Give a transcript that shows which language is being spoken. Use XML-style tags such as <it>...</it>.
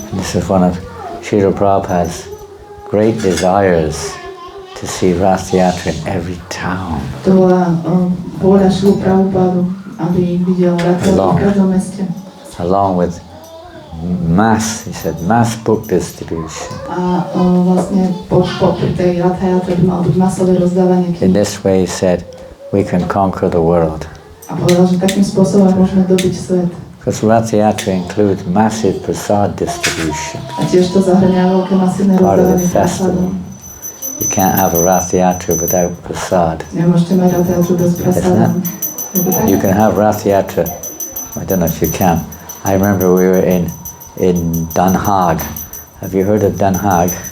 <en>This is one of Srila Prabhupada's great desires to see Rath Yatra in every town.</en> <sk>To bola vôľa Šrilu Prabhupádu, aby videl Rath Yatry v každom meste.</sk> <en>Along with mass, he said, mass book distribution.</en> <sk>A vlastne pri tej Rath Yatre by malo byť masové rozdávanie kníh.</sk> <en>In this way, he said, we can conquer the world.</en> <sk>A povedal, že takým spôsobom môžeme dobiť svet.</sk> <en>Because Rath Yatra includes massive prasad distribution.</en> <sk>A tiež to zahrňa veľké masívne</sk> <en>Part of the</en> <sk>rozdávanie</sk> <en>festival.</en> <sk>prasadom.</sk> <en>You can't have a Rath Yatra without prasad.</en> <sk>Nemôžete mať Rath Yatru bez prasadom.</sk> <en>You can have Rath Yatra, I don't know if you can. I remember we were in Den Haag. Have you heard of Den Haag?</en>